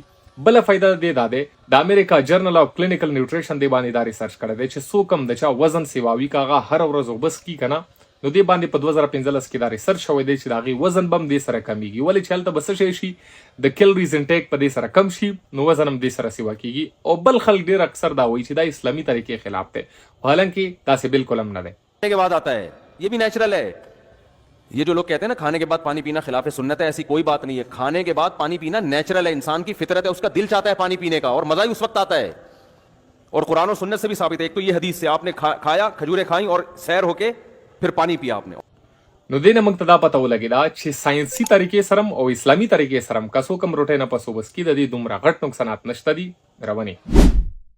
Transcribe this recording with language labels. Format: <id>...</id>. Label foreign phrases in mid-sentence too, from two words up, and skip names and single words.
<ps>بله فایده د دې دا دی د امریکا جرنل آف کلینیکل نیوټریشن دې باندې دا ریسرچ کړی دی چې څوک هم د چا وزن سیواوي که هغه هره ورځ او بس کي که نه، نو دې باندې په 2015 کې دا ریسرچ شوی دی چې د هغې وزن به هم دې سره کمیږي. ولې چې هلته به څه شی شي د</ps> <en>calories intake</en> <ps>په دې سره کم شي، نو وزن هم دې سره سیوا کېږي. او بل خلک ډېر اکثر دا وایي چې دا اسلامي طریقې خلاف دی، حالانکې داسې بالکل هم نه دی.</ps> <ur>کے بعد آتا ہے یہ بھی نیچرل ہے۔ یہ جو لوگ کہتے ہیں نا کھانے کے بعد پانی پینا خلاف سنت ہے، ایسی کوئی بات نہیں ہے. کھانے کے بعد پانی پینا نیچرل ہے، انسان کی فطرت ہے، اس کا دل چاہتا ہے پانی پینے کا اور مزا ہی اس وقت آتا ہے. اور قرآن اور سنت سے بھی ثابت ہے۔ ایک تو یہ حدیث سے آپ نے کھایا، کھجوریں کھائی اور سیر ہوکے پھر پانی پیا آپ نے.</ur> <ps>نو دې نه موږ ته دا پته ولګېده چې ساینسي طریقې سره او اسلامي طریقې سره که څوک هم روټۍ نه پس او بس کي د دې دومره غټ نقصانات نشته دي. روانې</ps>